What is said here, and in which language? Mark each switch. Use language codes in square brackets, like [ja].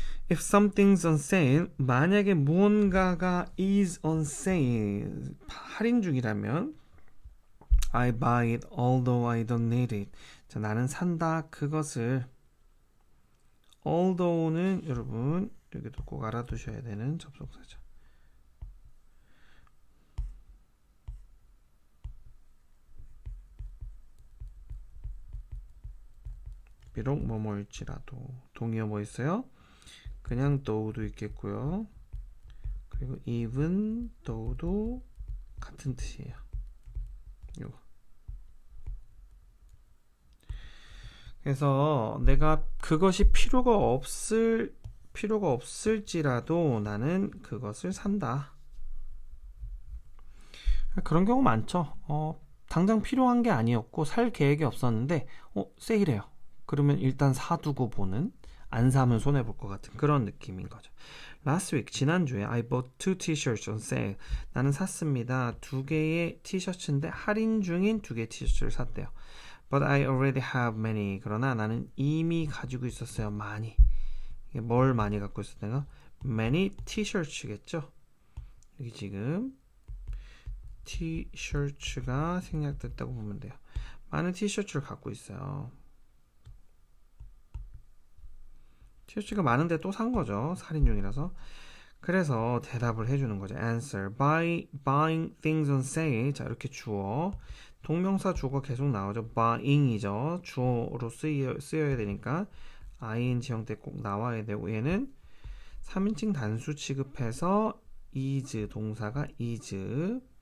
[en] If something's on sale, [ko] 만약에 무언가가 [en] is on sale, [ko] 할인 중이라면 [en] I buy it although I don't need it. [ko] 자, 나는 산다 그것을. although는 여러분 여기도 꼭 알아두셔야 되는 접속사죠. 비록 뭐뭐일지라도. 동의어 뭐 있어요? 그냥 though도 있겠고요. 그리고 even though도 같은 뜻이에요. 요거. 그래서 내가 그것이 필요가 없을지라도 나는 그것을 산다. 그런 경우 많죠. 당장 필요한 게 아니었고 살 계획이 없었는데 세일해요. 그러면 일단 사두고 보는, 안 사면 손해볼 것 같은 그런 느낌인 거죠. [en] Last week, [ko] 지난주에 [en] I bought 2 t-shirts on sale. [ko] 나는 샀습니다. 2개의 티셔츠인데 할인 중인 2개의 티셔츠를 샀대요. [en] But I already have many. [ko] 그러나 나는 이미 가지고 있었어요. 많이. 이게 뭘 많이 갖고 있었다가 [en] many t-shirts [ko] 겠죠. 여기 지금 t-shirts가 생략됐다고 보면 돼요. 많은 티셔츠를 갖고 있어요. 티셔츠가 많은데 또 산 거죠. 할인 중이라서. 그래서 대답을 해주는 거죠. [en] Answer. By buying things on sale. [ko] 자, 이렇게 주어. 동명사 주어가 계속 나오죠. buying이죠. 주어로 쓰여야 되니까 ing 형태 꼭 나와야 되고, 얘는 3인칭 단수 취급해서 is, 동사가 is.